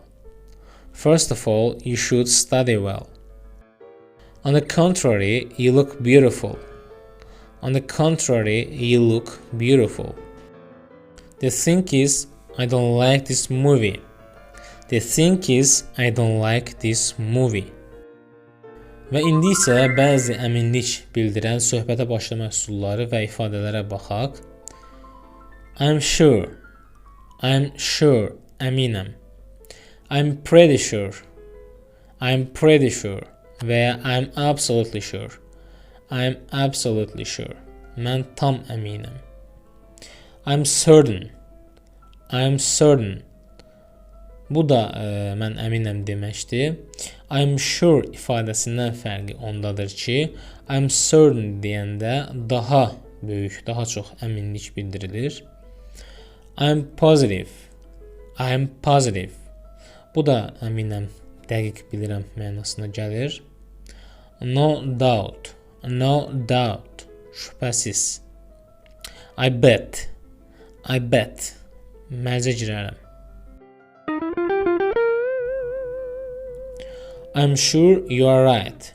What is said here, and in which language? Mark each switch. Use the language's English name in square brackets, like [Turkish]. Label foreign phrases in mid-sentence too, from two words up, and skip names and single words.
[English] First of all, you should study well. On the contrary, you look beautiful. On the contrary, you look beautiful. The thing is, I don't like this movie. The thing is, I don't like this movie. [Azerbaijani] Və indi isə bəzi əminlik bildirən söhbətə başlamaq üsulları və ifadələrə baxaq. [English] I'm sure. I'm sure. Əminəm. I'm pretty sure. I'm pretty sure. [Azerbaijani] Və ya [English] I'm absolutely sure. I'm absolutely sure. [Azerbaijani] Mən tam əminəm. [English] I'm certain. I'm certain. [Azerbaijani] Bu da mən əminəm deməkdir. [English] I'm sure [Azerbaijani] ifadəsindən fərqi ondadır ki, [English] I'm certain [Azerbaijani] deyəndə daha böyük, daha çox əminlik bildirilir. [English] I'm positive. I'm positive. [Azerbaijani] Bu da əminəm, dəqiq bilirəm mənasına gəlir. [English] No doubt. No doubt. Şübhəsiz. I bet. I bet. [Azerbaijani] Mərcə girərəm. [English] I'm sure you are right.